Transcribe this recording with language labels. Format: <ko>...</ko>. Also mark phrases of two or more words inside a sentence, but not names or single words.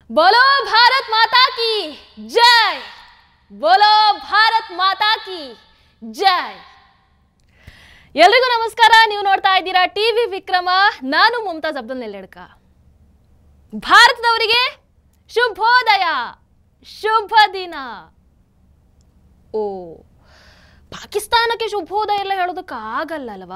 <hi>बोलो भारत माता की जय। बोलो भारत माता की जय।</hi> <kn>ಎಲ್ರಿಗೂ ನಮಸ್ಕಾರ. ನೀವು ನೋಡ್ತಾ ಇದ್ದೀರಾ ಟಿವಿ ವಿಕ್ರಮ. ನಾನು ಮುಮ್ತಾಜ್ ಅಬ್ದುಲ್ ನೆಲ್ಲೆಡ್ಕ. ಭಾರತದವರಿಗೆ ಶುಭೋದಯ, ಶುಭ ದಿನ. ಓ, ಪಾಕಿಸ್ತಾನಕ್ಕೆ ಶುಭೋದಯ ಎಲ್ಲ ಹೇಳೋದಕ್ಕೆ ಆಗಲ್ಲ ಅಲ್ವಾ?</kn>